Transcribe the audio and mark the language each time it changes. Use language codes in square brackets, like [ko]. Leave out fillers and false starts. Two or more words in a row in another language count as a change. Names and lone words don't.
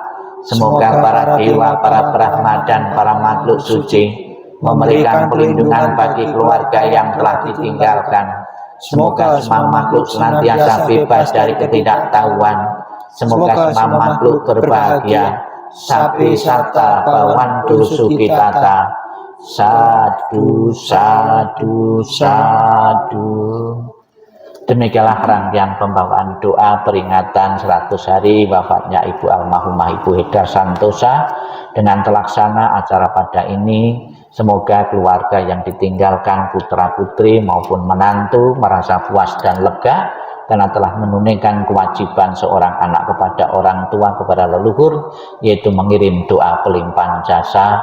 [id] Semoga para dewa, para brahma dan para makhluk suci memberikan perlindungan bagi keluarga yang telah ditinggalkan. Semoga semua makhluk senantiasa bebas dari ketidaktahuan. Semoga semua makhluk berbahagia. [pi] Sapi sata bawantu sukitata. Sadu, sadu, sadu. [id] Demikianlah rangkaian pembawaan doa peringatan 100 hari wafatnya Ibu almarhumah Ibu Hilda Santosa. Dengan terlaksana acara pada ini, semoga keluarga yang ditinggalkan, putra putri maupun menantu, merasa puas dan lega karena telah menunaikan kewajiban seorang anak kepada orang tua, kepada leluhur, yaitu mengirim doa pelimpahan jasa.